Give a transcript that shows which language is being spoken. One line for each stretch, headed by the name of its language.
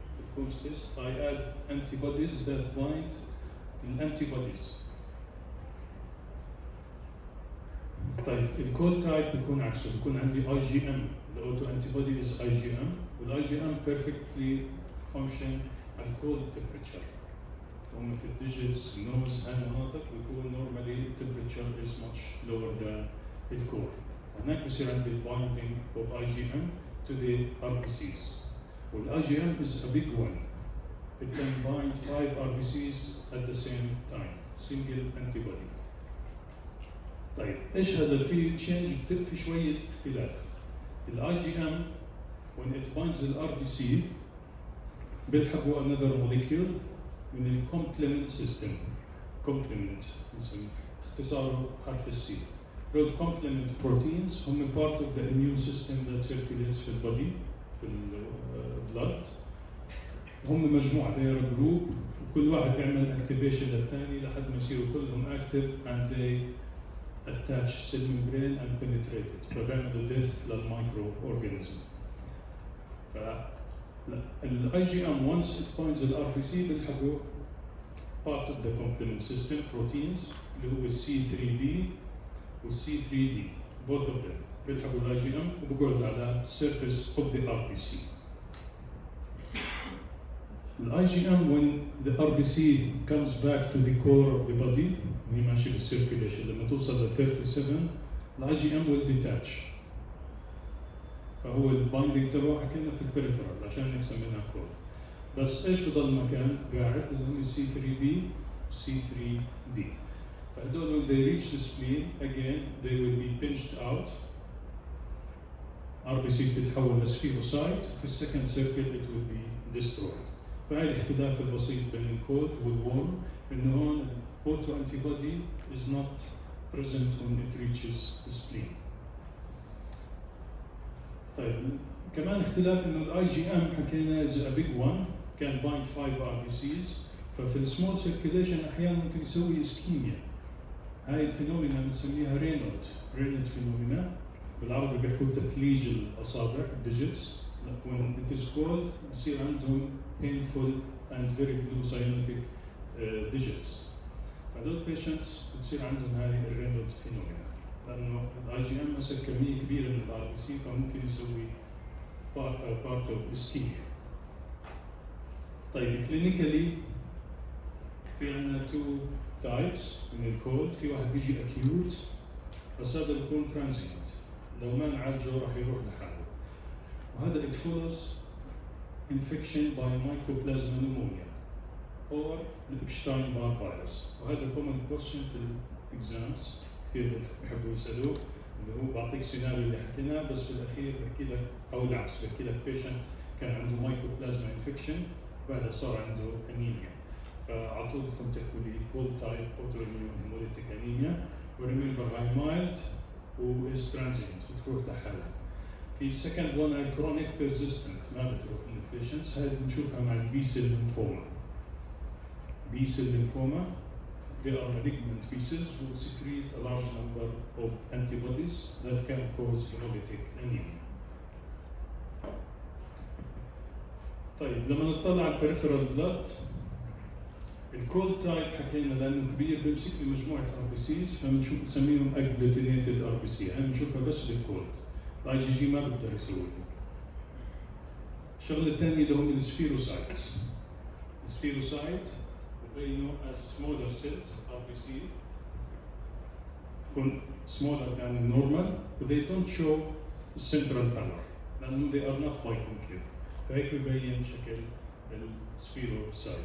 Arabic: في الكونس
English: test I add antibodies that bind the antibodies.
Arabic: طيب الكول تايب بيكون عكسه بيكون عندي
English: IgM the auto-antibody is IgM والIgM perfectly function at cold temperature.
Arabic: هم في الديجيتس النوز هاي المناطق بيكون
English: normally temperature is much lower than
Arabic: الكور. هناك بصير عندي
English: binding of IgM to the RBCs. والIgM is a big one. It can bind 5 RBCs at the same time. Single antibody.
Arabic: طيب ايش هذا في change في شوية اختلاف.
English: الIgM when it binds the RBC
Arabic: بيلحقوا
English: another molecule من ال complement system.
Arabic: Complement نسميه اختصاره حرف السي.
English: Those complement proteins هم part of the immune system that circulates
Arabic: في البودي في البلد.
English: هم مجموعة they are a group
Arabic: وكل واحد بيعمل
English: activation للثاني
Arabic: لحد ما يصيروا كلهم
English: active and they attach cell membrane and penetrate it.
Arabic: فبيعملوا death للمايكرو organism.
English: فال IgM once it binds the RBC
Arabic: بيلحقوا
English: part of the complement system proteins
Arabic: اللي هو
English: C3b وC3d both of them بيلحقوا ال IgM
Arabic: وبقعدوا على
English: surface of the RBC. ال IgM when the RBC comes back to the core of the body
Arabic: وهي ماشية
English: بالcirculation
Arabic: لما توصل ل 37
English: ال IgM will detach.
Arabic: فهو البايندينج تبعه حكينا في البريفرال عشان هيك سميناه كور. بس ايش بضل مكان قاعد اللي هم C3b C3d. فهدول
English: when they reach the spleen again they will be pinched out.
Arabic: RBC بتتحول لسفيروسايت في السكند سيركل
English: it will be destroyed.
Arabic: فهي الاختلاف البسيط بين الكود والورم انه هون
English: auto antibody is not present when it reaches the spleen.
Arabic: طيب كمان اختلاف انه الاي جي ام حكينا
English: is a big one can bind 5 RBCs
Arabic: ففي السمول سيركيليشن احيانا ممكن يسوي اسكيميا. هاي الفينومينا بنسميها رينولد فينومينا، بالعربي بيحكوا تثليج الأصابع digits.
English: When it is cold
Arabic: بصير عندهم
English: painful and very blue cyanotic digits.
Arabic: فهذول patients بتصير عندهم هاي الرينولد فينومينا، لأنه الاي جي ام مسك كمية كبيرة من الار بي سي فممكن يسوي part of ischemia. طيب كلينيكالي في عندنا two types من الكولد، في واحد بيجي acute بس هذا بيكون transient، لو ما نعالجه راح يروح لحاله، وهذا
English: it follows infection by mycoplasma pneumonia
Arabic: or الإبشتاين بار فيروس. وهذا
English: common question
Arabic: في الإكزامز كثير بحبوا يسألوه، اللي هو بعطيك سيناريو اللي حكيناه بس في الأخير بحكي لك أو العكس، بحكي لك patient كان عنده mycoplasma infection بعدها صار عنده أنيميا، فعلى طول بدكم تحكوا لي cold type autoimmune hemolytic anemia، وريمبر هاي mild و is transient بتروح لحالها. في second one هاي
English: chronic persistent
Arabic: ما بتروح من البيشنتس، هاي بنشوفها مع البي سيل ليمفوما.
English: B cell lymphoma, they are malignant B cells who secrete a large number of antibodies that can cause hemolytic anemia.
Arabic: طيب لما نطلع على peripheral blood، الكولد تايب حكينا لانه كبير بيمسك لي مجموعه ار بي سيز فبنشوف نسميهم agglutinated ار بي سي، هاي بنشوفها بس بالكولد، الاي جي جي ما بقدر يسوي هيك. الشغله الثانيه اللي هم السفيروسايتس.
English: السفيروسايت
Arabic: بينوا
English: as smaller cells RBC يكون smaller than normal but they don't show central color
Arabic: لأنهم
English: they are not biconchave،
Arabic: فهيك ببين شكل السفيروسايت.